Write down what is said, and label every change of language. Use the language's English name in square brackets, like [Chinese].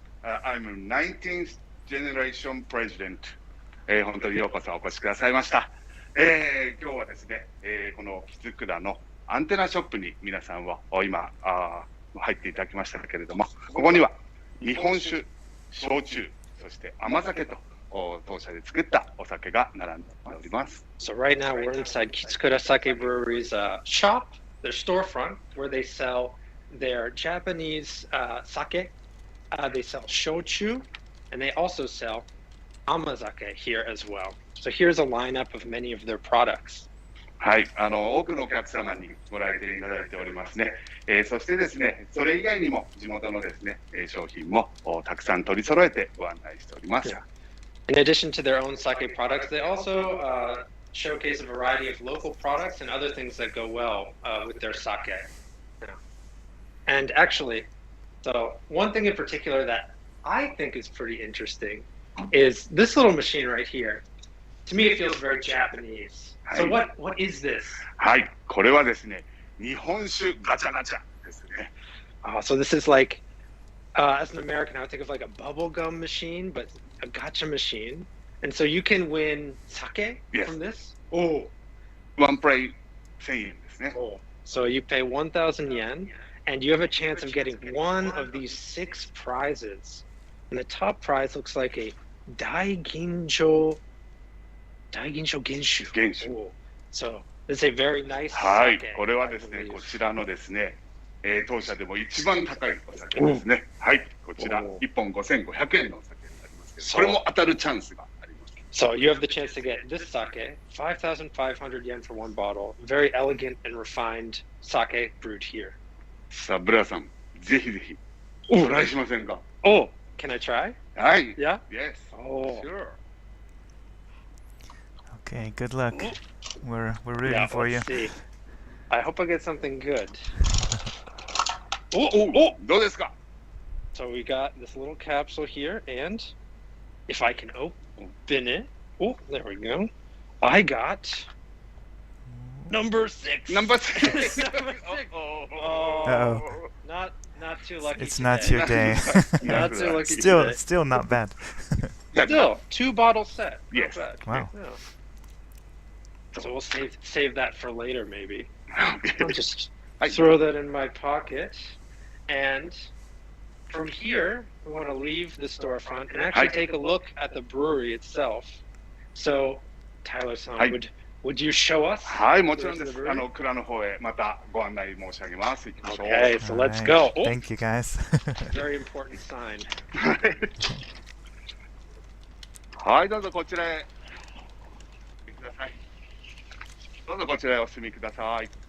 [English] I'm 19th generation president. [Japanese] 本当にようこそお越しくださいました。今日はですね、この木津倉のアンテナショップに皆さんは今入っていただきましたけれども、ここには日本酒、焼酎、そして甘酒と当社で作ったお酒が並んでおります。 [English] So right now we're inside Kitsukura Sake Brewery's shop, their storefront, where they sell their Japanese sake. They sell shochu, and they also sell amazake here as well. So here's a lineup of many of their products. [Japanese] はい、多くのお客様にご来店いただいておりますね。そしてですね、それ以外にも地元のですね、商品もたくさん取り揃えてご案内しております。 [English] In addition to their own sake products, they also showcase a variety of local products and other things that go well with their sake. Yeah. And actually, so one thing in particular that I think is pretty interesting is this little machine right here. To me, it feels very Japanese. So what is this? [Japanese] はい、これはですね、日本酒ガチャガチャですね。 [English] So this is like, as an American, I would think of like a bubblegum machine, but a gacha machine. And so you can win sake from this? Oh. One plate [Japanese] 1000円ですね。 Oh. [English] So you pay 1,000 yen, and you have a chance of getting one of these 6 prizes. And the top prize looks like a Daiginjo Genshu. Oh. So it's a very nice [Japanese] はい、 [English] sake. [Japanese] これはですね、こちらのですね、当社でも一番高いお酒ですね。はい、こちら1本5500円のお酒になりますけど、これも当たるチャンスがあります。 [English] So you have the chance to get this sake, 5,500 yen for one bottle. Very elegant and refined sake brewed here. [Japanese] さあ、ブラさん、ぜひぜひトライしませんか？ [English] Oh, can I try? [Japanese] はい。 [English] Yeah? Yes. Oh. Sure. Okay, good luck. We're rooting for you. Let's see. I hope I get something good. [Japanese] どうですか？ [English] So we got this little capsule here, and if I can open it, oh, there we go. I got number 6. Number 6. Number 6. Uh-oh. Not too lucky. It's today. not your day. Not too lucky. today. Still not bad. Still 2-bottle set. Yes. Not bad. Wow. Yeah. So we'll save that for later, maybe. I'll just throw that in my pocket. And from here, we want to leave the storefront and actually take a look at the brewery itself. So, Tyler-san, would you show us? [Japanese] はい、もちろんです。蔵の方へまたご案内申し上げます。行きましょう。 [English] Okay, so let's go. Oh, Thank you, guys. very important sign. [Japanese] はい、どうぞこちらへ来てください。どうぞこちらへお進みください。